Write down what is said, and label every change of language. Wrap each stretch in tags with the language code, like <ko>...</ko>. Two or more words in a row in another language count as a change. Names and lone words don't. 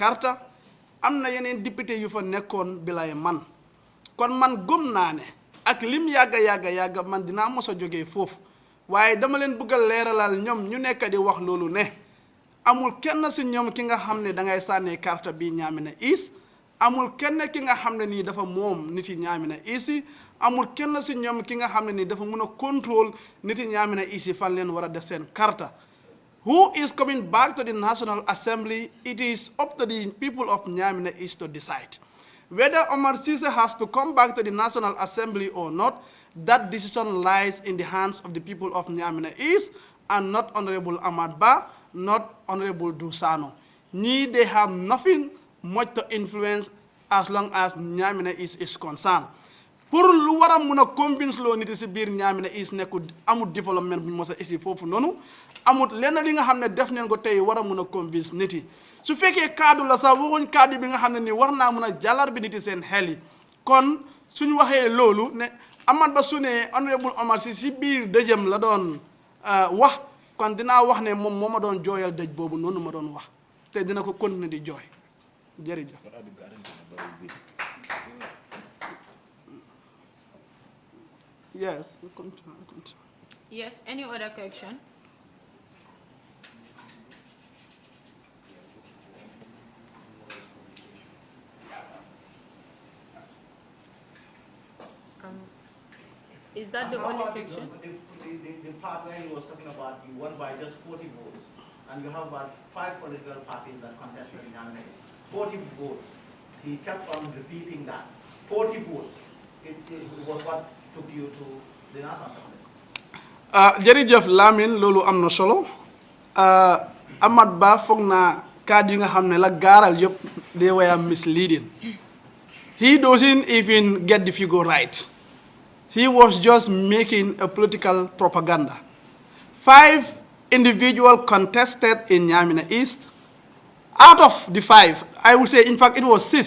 <wo>karta am na yeneen député yu fa nekkoon bilay man kon man gëm naa ne ak lim yàgga man dinaa mos a jógee foofu waaye dama leen bëgg a leeralal ñoom ñu nekk di wax loolu ne amul kenn si ñoom ki nga xam ne da ngay sànnee carte bi Niamina East amul kenn ki nga xam ne nii dafa moom nit yi Niamina East yi amul kenn si ñoom ki nga xam ne nii dafa mën a contrôle nit yi Niamina East yi fan leen war a def seen carte</wo> <en>who is coming back to the National Assembly? It is up to the people of Niamina East to decide. Whether Omar Ceesay has to come back to the National Assembly or not, that decision lies in the hands of the people of Niamina East and not Honorable Hamat Bah, not Honorable Dusano. They have nothing much to influence as long as Niamina East is concerned.</en> <wo>Pour lu wara mëna convince lo nit ci biir Niamina East nekku amul développement bu mësa ici fofu nonu amul lenn li nga xamne def neen ko tay wara mëna convince nit yi su fekkee cadre la sax waxuñ cadre bi nga xamne ni warna mëna jalar bi nit yi seen xel yi kon suñu waxé lolu ne Hamat Bah suné honorable Omar ci biir dëjëm la doon wax kon dina wax ne mom moma doon joyal dëj bobu nonu ma doon wax té dina ko continuer di joy jërëjëf.</wo> <en>Yes, we'll continue. Yes, any other question? Is that the only question? The part where he was talking about you won by just 40 votes, and you have about 5 political parties that contested in Niamina. 40 votes. He kept on repeating that. 40 votes. It was what took you to the National Assembly.</en> <wo>Jërëjëf Lamine loolu am na solo Hamat Bah foog naa kàddu yi nga xam ne la gaaral yëpp</wo> <en>they were misleading. He doesn't even get the figure right. He was just making a political propaganda. 5 individuals contested in Niamina East. Out of the 5, I would say, in fact, it was 6.</en>